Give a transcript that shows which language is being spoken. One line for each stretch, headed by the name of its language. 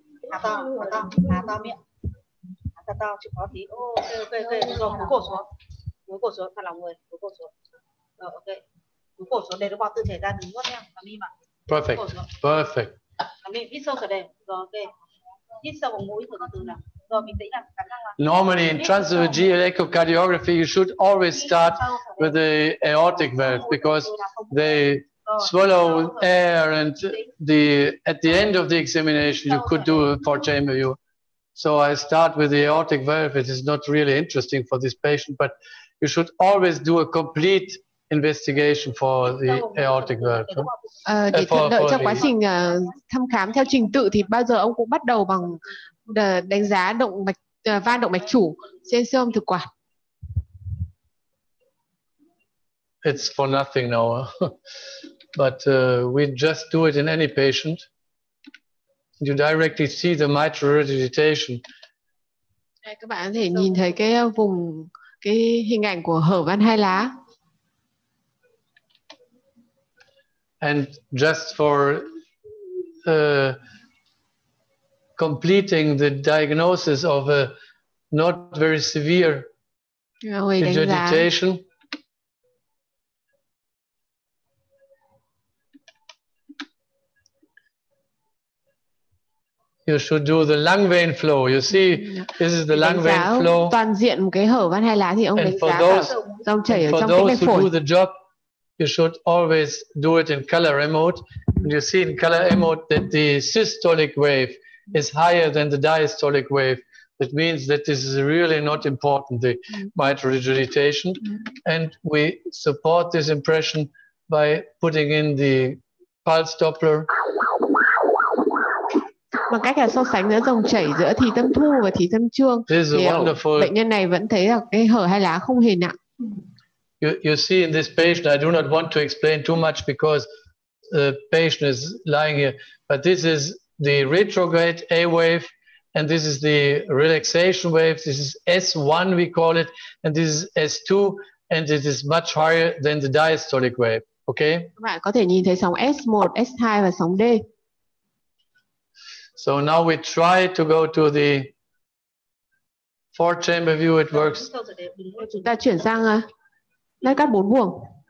Vietnamese: Há to miệng, há to chịu khó tí. Ok, rồi cúi cổ xuống, thả lỏng người, cúi cổ xuống. Rồi ok, cúi cổ xuống để nó bỏ tư thể ra, đừng nuốt nha, làm im ạ.
English: Perfect.
Vietnamese: Làm im, hít sâu cả đêm, rồi ok, hít sâu vào mũi từ từ nào, rồi bình tĩnh nào, cắn răng nào.
English: Normally in transesophageal echocardiography, you should always start with the aortic valve because they swallow air, and at the end of the examination you could do a 4-chamber view. So I start with the aortic valve. It is not really interesting for this patient, but you should always do a complete investigation for the aortic valve.
Vietnamese: Để thuận lợi trong quá trình thăm khám theo trình tự thì bao giờ ông cũng bắt đầu bằng đánh giá động mạch van động mạch chủ trên siêu âm thực quản.
English: It's for nothing now, but we just do it in any patient. You directly see the mitral regurgitation.
Vietnamese: Đây, các bạn có thể nhìn thấy cái hình ảnh của hở van hai lá.
English: And just for completing the diagnosis of a not very severe regurgitation, you should do the lung vein flow. You see, this is the lung vein flow.
Vietnamese: Toàn diện một cái hở van hai lá thì ông đánh giá cả dòng chảy ở trong tĩnh mạch phổi.
English: For those who do the job, you should always do it in color mode. And you see in color mode that the systolic wave is higher than the diastolic wave. That means that this is really not important, the mitral regurgitation. And we support this impression by putting in the pulse Doppler.
Vietnamese: Bằng cách là so sánh giữa dòng chảy giữa thì tâm thu và thì tâm trương, thì bệnh nhân này vẫn thấy là cái hở hai lá không hề nặng.
English: You see in this patient, I do not want to explain too much because the patient is lying here, but this is the retrograde A wave, and this is the relaxation wave. This is S1 we call it, and this is S2, and it is much higher than the diastolic wave. Okay?
Vietnamese: Các bạn có thể nhìn thấy sóng S1, S2 và sóng D.
English: So now we try to go to the 4-chamber view. It works.
Vietnamese: Chúng ta chuyển sang lát cắt 4 buồng.